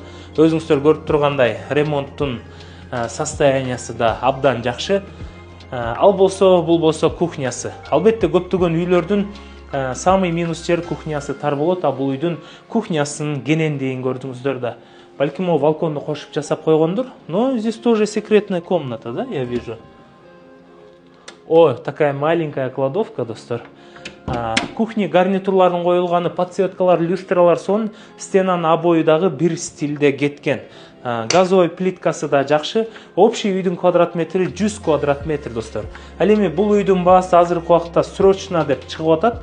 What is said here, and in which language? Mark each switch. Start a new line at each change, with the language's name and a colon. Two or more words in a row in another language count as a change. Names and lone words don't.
Kyrgyz: Өзүңүздөр көрүп тургандай, ремонттун состояниясы да абдан жакшы. Ал болсо, бул болсо кухнясы. Албетте көптөгөн үйлөрдүн
Russian: самый минус
Kyrgyz: жер кухнясы тар болот, а бул үйдүн кухнясынын кенендигин көрдүңүздөр да. Балким о балконду кошуп жасап койгондур.
Russian: Но здесь тоже секретная комната, да, я вижу. О, такая маленькая кладовка, достор.
Kyrgyz: Кухня гарнитурларын коюлганы, подсветкалар, люстралар сон, стенанын обои дагы бир стилде кеткен.
Russian: Газовый плиткасы
Kyrgyz: да жакшы. Общий үйдүн квадрат метри 100 квадрат метр достор. Ал эми бул үйдүн баасы азыркы убакта срочно деп чыгып атат.